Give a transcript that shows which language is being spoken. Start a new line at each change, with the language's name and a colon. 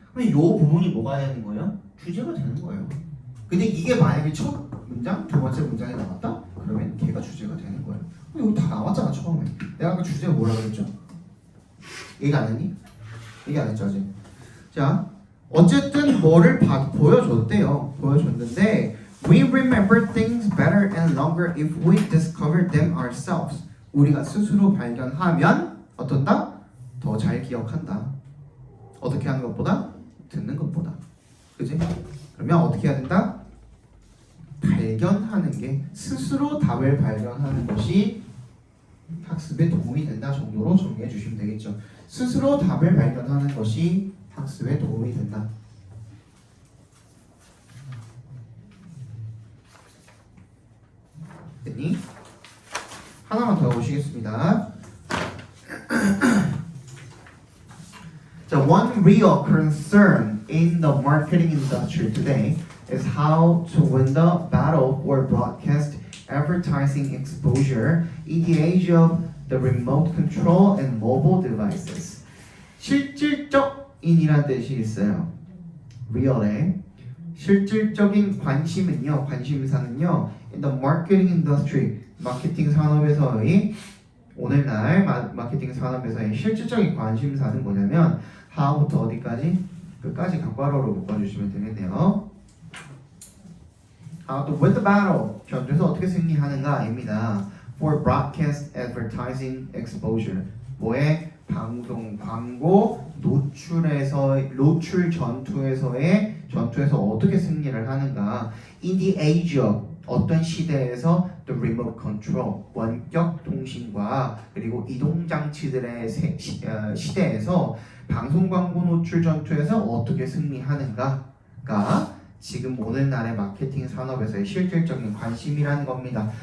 Korean: 그럼 이 부분이 뭐가 되는 거예요? 주제가 되는 거예요. 근데 이게 만약에 첫 문장, 두 번째 문장에 나왔다? 그러면 걔가 주제가 되는 거예요. 여기 다 나왔잖아 처음에. 내가 아까 주제가 뭐라 그랬죠? 얘기 안 했니? 얘기 안 했죠 아직. 자, 어쨌든 뭐를 보여줬대요. 보여줬는데
English: We remember things better and longer if we discover them ourselves.
Korean: 우리가 스스로 발견하면 어떤다? 더 잘 기억한다. 어떻게 하는 것보다? 듣는 것보다. 그지? 그러면 어떻게 해야 된다? 발견하는 게 스스로 답을 발견하는 것이 학습에 도움이 된다 정도로 정리해 주시면 되겠죠. 스스로 답을 발견하는 것이 학습에 도움이 된다. 됐니? 하나만 더 보시겠습니다. 자,
English: one real concern in the marketing industry today is how to win the battle for broadcast advertising exposure in the age of the remote control and mobile devices.
Korean: 실질적인이라는 뜻이 있어요. real에 실질적인 관심은요, 관심사는요,
English: in the marketing industry,
Korean: 마케팅 산업에서의 오늘날 마케팅 산업에서의 실질적인 관심사는 뭐냐면 how부터 어디까지? 끝까지 각괄호로 묶어주시면 되겠네요.
English: How to win the battle,
Korean: 전투에서 어떻게 승리하는가입니다.
English: For broadcast advertising exposure,
Korean: 뭐의 방송 광고 노출 전투에서 어떻게 승리를 하는가?
English: In the age of,
Korean: 어떤 시대에서
English: the remote control,
Korean: 원격 통신과 그리고 이동 장치들의 시대에서 방송 광고 노출 전투에서 어떻게 승리하는가가 지금 오늘날의 마케팅 산업에서의 실질적인 관심이라는 겁니다.